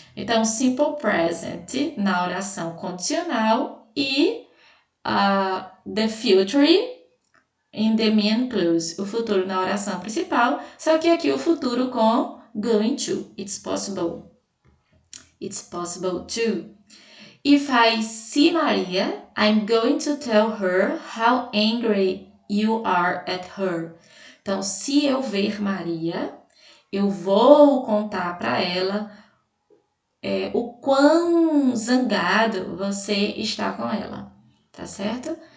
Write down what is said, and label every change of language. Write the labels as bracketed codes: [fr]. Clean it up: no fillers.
[pt] Então, simple present na oração condicional e [en] the future in the main clause, [pt] o futuro na oração principal, só que aqui o futuro com going to. [en] It's possible. It's possible to. If I see Maria, I'm going to tell her how angry you are at her. [pt] Então, se eu ver Maria, eu vou contar para ela o quão zangado você está com ela, tá certo?